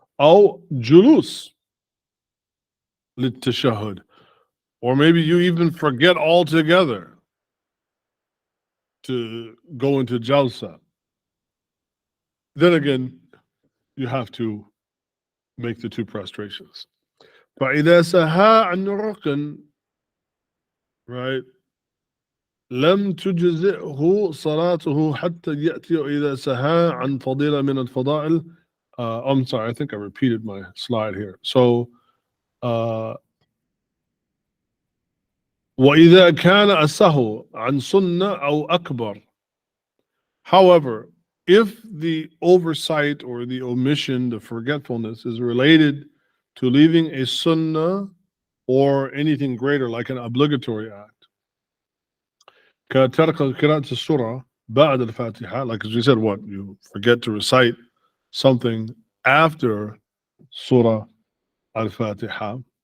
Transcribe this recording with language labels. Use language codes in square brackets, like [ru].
[ar] Aw julus lit-tashahhud, [en] or maybe you even forget altogether to go into jalsa. Then again, you have to make the two prostrations. [ar] فإذا سهى عن ركن, right, لم تجزئه صلاته حتى يأتي. إذا سهى عن فضيلة من الفضائل. [en] I'm sorry, I think I repeated my slide here. [ar] So وإذا كان السهو عن سنة أو أكبر. [en] However, if the oversight or the omission, the forgetfulness, is related to leaving a sunnah or anything greater, like an obligatory act, [ar] كترك قراءة السورة بعد الفاتحة, [en] like as we said, what, you forget to recite something after Surah al-Fatiha,